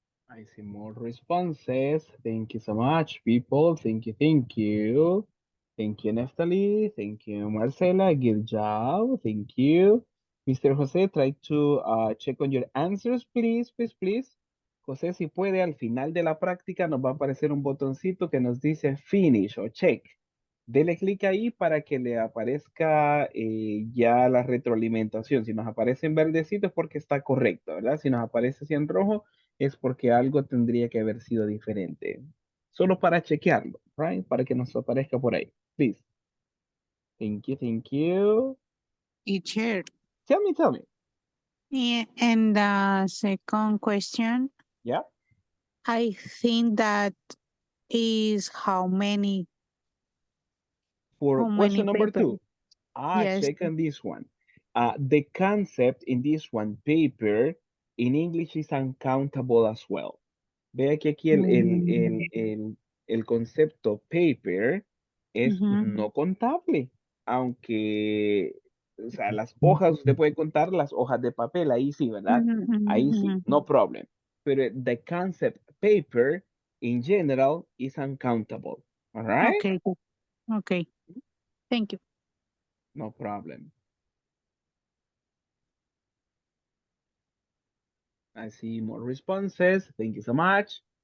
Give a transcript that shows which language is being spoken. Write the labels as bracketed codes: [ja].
[en] I see more responses. Thank you so much, people. Thank you, thank you. Thank you, Neftali. Thank you, Marcela. Good job. Thank you. Mr. Jose, try to check on your answers, please, please, please. [es] José, si puede, al final de la práctica nos va a aparecer un botoncito que nos dice finish o check. Dele clic ahí para que le aparezca ya la retroalimentación. Si nos aparece en verdecito es porque está correcto, ¿verdad? Si nos aparece así en rojo es porque algo tendría que haber sido diferente. Solo para chequearlo, right? Para que nos aparezca por ahí. [en] Please. Thank you, thank you. Teacher. Tell me, tell me. Yeah, and the second question, Yeah. I think that is how many For question number paper? 2. Yes. Check on this one. The concept in this one, paper, in English is uncountable as well. [es] Vea que aquí Mm, el concepto paper es ujú, no contable, aunque, o sea, las hojas, usted puede contar las hojas de papel, ahí sí, ¿verdad? ujú, ujú, Ahí sí, ujú. [en] no problem. [es] Pero [en] the concept paper in general is uncountable, all right? Okay, good. Okay. Thank you. No problem. I see more responses. Thank you so much.